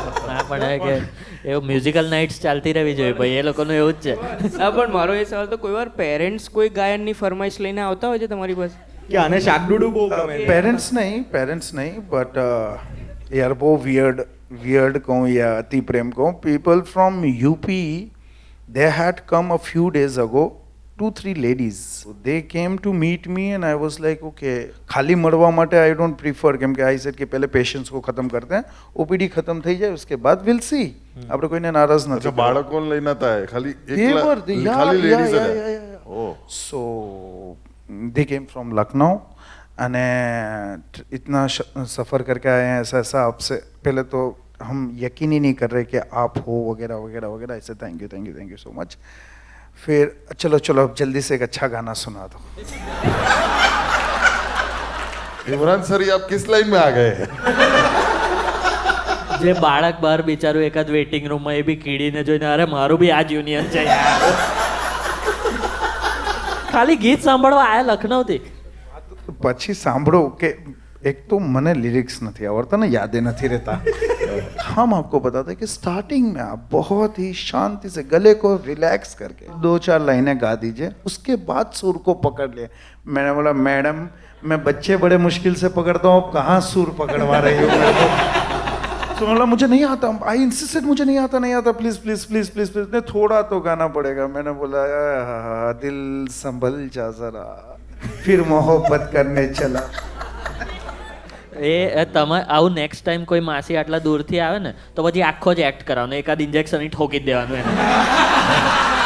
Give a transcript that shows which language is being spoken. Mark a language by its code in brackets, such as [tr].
[gu] ના પણ એ કે એવું મ્યુઝિકલ નાઇટ્સ ચાલતી રહેવી જોઈએ ભાઈ, એ લોકોનું એવું જ છે. હા, પણ મારો એ સવાલ તો કોઈ વાર પેરેન્ટ્સ કોઈ ગાયનની ફરમાઈશ લઈને આવતા હોય છે તમારી પાસે? કે આને શાકડુડું બહુ ગમે. પેરેન્ટ્સ નહીં બટ યાર બહુ વિયર્ડ કહું યા અતિ પ્રેમ કહું. [en] People from UP, they had come a few days ago, 2-3 ladies. They came to meet me and I was like, okay, [gu] ખાલી મળવા માટે [en] I don't prefer, [gu] કેમ કે [en] I said કે [hi] પહેલે પેશન્ટ્સ को खत्म करते हैं, OPD खत्म [gu] થઈ જાય [hi] उसके बाद [en] we'll see. [gu] આપણે કોઈને નારાજ નથી. અચ્છા, બાળકોને લઈને નતા આયા, ખાલી [en] They were the- yeah, [gu] ખાલી [en] yeah, ladies yeah, [gu] હતા. [en] yeah, yeah. Oh, So they came from Lucknow [gu] અને [hi] इतना सफ़र करके आए हैं ऐसा ऐसा. आपसे पहले तो हम यकीन ही नहीं कर रहे कि आप हो वगैरह वगैरह वगैरह. ऐसे [en] Thank you so much. [hi] फिर चलो अब जल्दी से एक अच्छा गाना सुना दो. इमरान सर, ये आप किस लाइन में आ गए? [gu] જે બાળક બહાર બિચારું એકાદ વેઇટિંગ રૂમમાં એ બી કીડીને જોઈને અરે મારું બી આ જ યુનિયન છે યાર. ખાલી ગીત સાંભળવા આયા લખનૌથી. પછી સાંભળો કે [hi] एक तो मैंने लिरिक्स नहीं आवड़ता ना, यादें नहीं रहता. हम आपको बताते हैं कि स्टार्टिंग में आप बहुत ही शांति से गले को रिलैक्स करके 2-4 लाइनें गा दीजिए, उसके बाद सुर को पकड़ लिए. मैंने बोला मैडम मैं बच्चे बड़े मुश्किल से पकड़ता हूँ, आप कहाँ सुर पकड़वा रही हो मेरे को. तो बोला मुझे नहीं आता, [en] I insisted [hi] मुझे नहीं आता please please please please please नहीं थोड़ा तो गाना पड़ेगा. मैंने बोला दिल संभल जा जरा, फिर मोहब्बत करने चला. [gu] એ તમે આવું નેક્સ્ટ ટાઈમ કોઈ માસી આટલા દૂરથી આવે ને તો પછી આખો જ એક્ટ કરાવવાનો, એકાદ ઇન્જેક્શન ઠોકી જ દેવાનું એને.